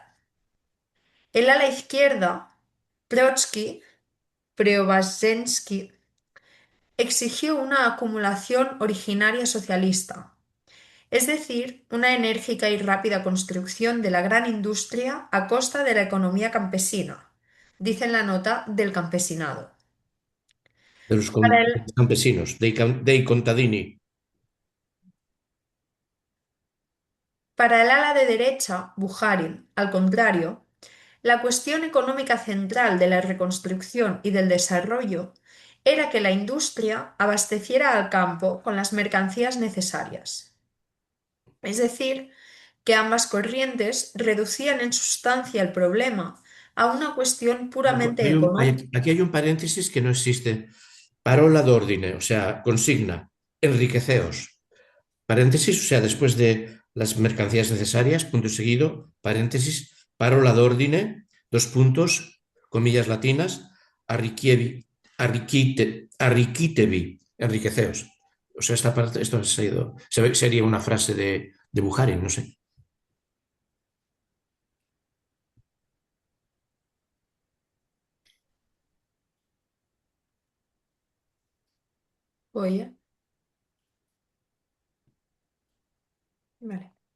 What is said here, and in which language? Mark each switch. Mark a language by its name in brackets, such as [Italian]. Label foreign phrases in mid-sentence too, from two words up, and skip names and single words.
[Spanish] El ala izquierda, Trotsky, Preobrazhensky, exigió una acumulación originaria socialista, es decir, una enérgica y rápida construcción de la gran industria a costa de la economía campesina, dice en la nota del campesinado. De los Para el, campesinos, [Italian] dei contadini. [Spanish] para el ala de derecha, Bukharin, al contrario, la cuestión económica central de la reconstrucción y del desarrollo era que la industria abasteciera al campo con las mercancías necesarias. Es decir, que ambas corrientes reducían en sustancia el problema a una cuestión puramente económica. Aquí hay un paréntesis que no existe. [Italian] Parola d'ordine, [Spanish] o sea, consigna, enriqueceos. Paréntesis, o sea, después de las mercancías necesarias, punto seguido, paréntesis, [Italian] parola d'ordine, [Spanish] dos puntos, comillas latinas, arriquitevi, enriqueceos. O sea, esta parte, esto sería una frase de Bukharin, no sé. Oye, vale.